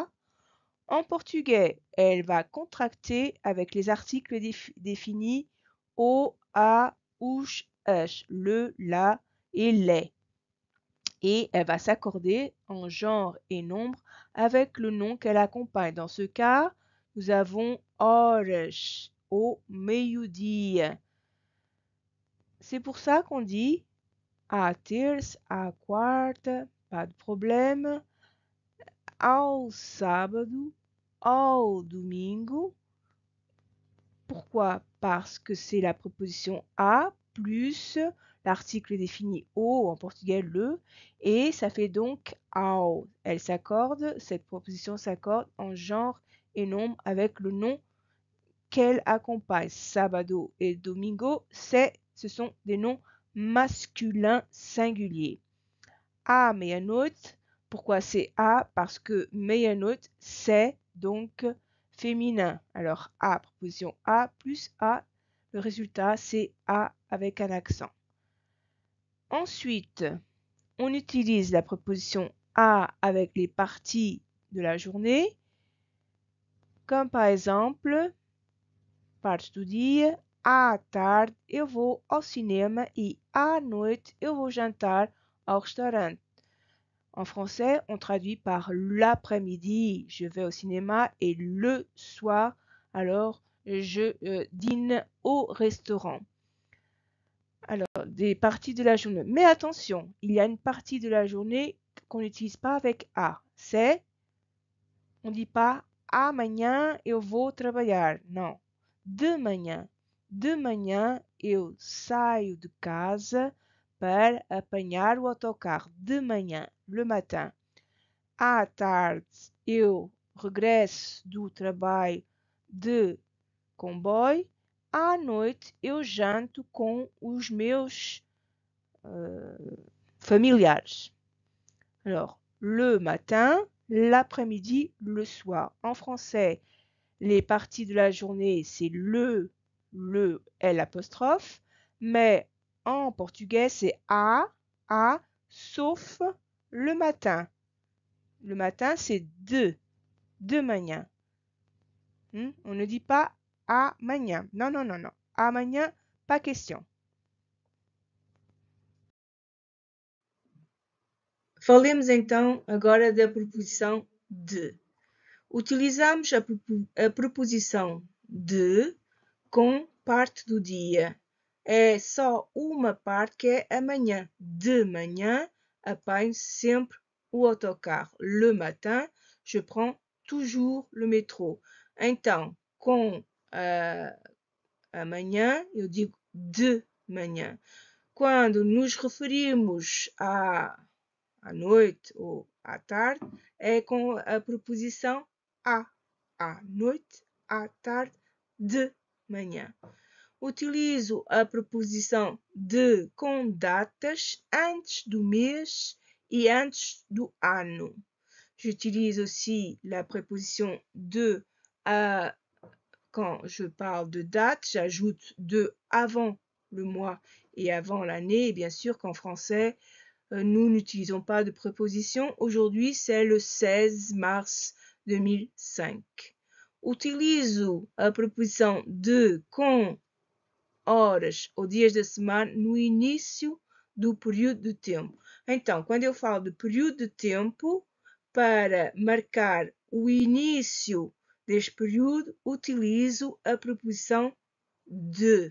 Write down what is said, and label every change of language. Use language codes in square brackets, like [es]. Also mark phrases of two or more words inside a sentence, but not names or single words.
[fr] En portugais, elle va contracter avec les articles définis au, a, ouch, ch, le, la et les. Et elle va s'accorder en genre et nombre avec le nom qu'elle accompagne. Dans ce cas, nous avons horas, au meio-dia. C'est pour ça qu'on dit [pt] à terça, à quarta, [fr] pas de problème, [pt] ao sábado, ao domingo. [fr] Pourquoi? Parce que c'est la préposition à plus l'article défini au, en portugais le, et ça fait donc ao. Elle s'accorde, cette proposition s'accorde en genre et nombre avec le nom qu'elle accompagne. Sábado et domingo, ce sont des noms masculins singuliers. [pt] À meia-noite, [fr] pourquoi c'est à? Parce que meia-noite, c'est donc féminin. Alors, à, proposition à plus à, le résultat, c'est à avec un accent. Ensuite, on utilise la préposition à avec les parties de la journée, comme par exemple, [pt] parte do dia, à tarde eu vou ao cinema e à noite eu vou jantar au restaurant. [fr] En français, on traduit par l'après-midi, je vais au cinéma, et le soir, alors je dîne au restaurant. Alors, des parties de la journée. Mais attention, il y a une partie de la journée qu'on n'utilise pas avec A. C'est, on ne dit pas [pt] amanhã eu vou trabalhar. Não. De manhã. De manhã eu saio de casa para apanhar o autocarro. De manhã, [fr] le matin. [pt] À tarde eu regresso do trabalho de comboio. À noite eu janto com os meus familiares. [fr] Alors, le matin, l'après-midi, le soir. En français, les parties de la journée, c'est le, L apostrophe, mais en portugais, c'est a, sauf le matin. Le matin, c'est [pt] de manhã. [fr] On ne dit pas amanhã. Non, non, non, non. Amanhã, pas question. [pt] Falemos então agora da preposição de. Utilizamos a preposição de com parte do dia. É só uma parte que é amanhã. De manhã, apanho sempre o autocarro. [fr] Le matin, je prends toujours le métro. [pt] Então, com amanhã, eu digo de manhã. Quando nos referimos à noite ou à tarde, é com a preposição à noite, à tarde, de manhã. Utilizo a preposição de com datas antes do mês e antes do ano. [fr] J'utilise aussi la préposition de quand je parle de date, j'ajoute de avant le mois et avant l'année. Bien sûr qu'en français, nous n'utilisons pas de préposition. Aujourd'hui, c'est le 16 mars 2005. [pt] Utilizo a preposição de com horas ou dias da semana no início do período de tempo. Então, quando eu falo de período de tempo, para marcar o início deste período, utilizo a preposição de.